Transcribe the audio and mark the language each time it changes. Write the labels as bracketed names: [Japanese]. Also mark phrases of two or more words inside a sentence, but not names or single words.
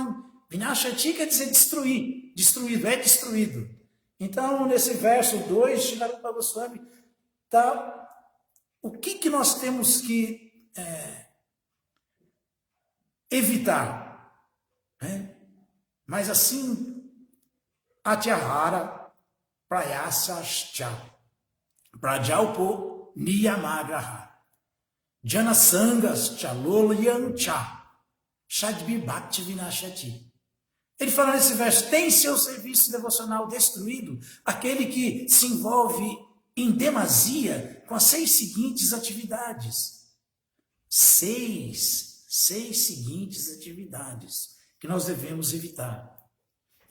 [Portuguese] Vinashyati quer dizer destruir, destruído, é destruído. Então, nesse verso 2, Srila Rupa Goswami o que nós temos que evitar? Né? Mas assim, [Sanskrit] अत्याहारः प्रयासश्च प्रजल्पो नियमाग्रहः जनसङ्गश्च लौल्यं च षड्भिर्भक्तिर्विनश्यति. [Portuguese] Ele fala nesse verso, tem seu serviço devocional destruído aquele que se envolve em demasia com as 6 seguintes atividades. 6 seguintes atividades que nós devemos evitar.